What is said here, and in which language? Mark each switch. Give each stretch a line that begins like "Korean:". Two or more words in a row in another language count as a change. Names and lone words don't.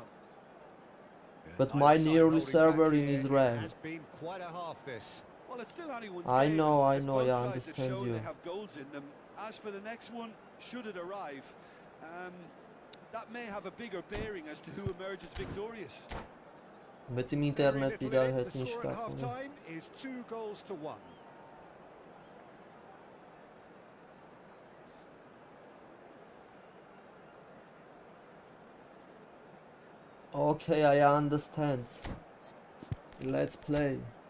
English: But Either my side nearly holding server back in here. Israel It has been quite a half this. Well, it's still anyone's I game know, as I both yeah, sides have understand shown you. they have goals in them. As for the next one, should it arrive, that may have a bigger bearing as to who emerges victorious.
Armenian: Բայց իմ
English: Very
Armenian: ինտերնետ
English: little
Armenian: իրար
English: in it.
Armenian: հետ
English: The
Armenian: ինչ
English: score at
Armenian: կապ ունի
English: half-time is 2 goals to 1. Okay, I understand. Let's play.